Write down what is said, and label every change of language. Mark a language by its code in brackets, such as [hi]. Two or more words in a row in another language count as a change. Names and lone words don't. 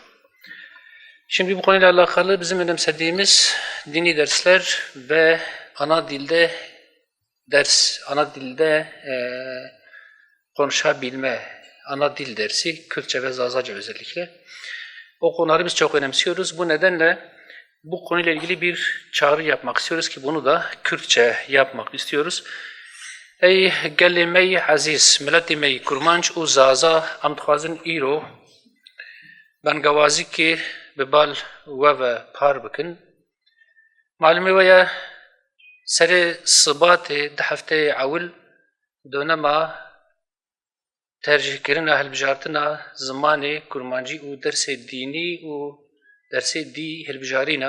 [tr] Şimdi bu konuyla alakalı bizim önemsediğimiz dini dersler ve ana dilde konuşabilme, ana dil dersi, Kürtçe ve Zazaca özellikle. O konuları biz çok önemsiyoruz. Bu nedenle bu konuyla ilgili bir çağrı yapmak istiyoruz ki bunu da Kürtçe yapmak istiyoruz. Ey gelime-i aziz, millet-i [ku] kurmanç u zaza amdxwazin îro bengewazî ki bi bal we ve par bikin. Malumê we ye serê sibatê di hefteyê ewil dönema tercihkirina hilbijartina zimanê kurmancî û dersê dînî û dersê dî hilbijarîna.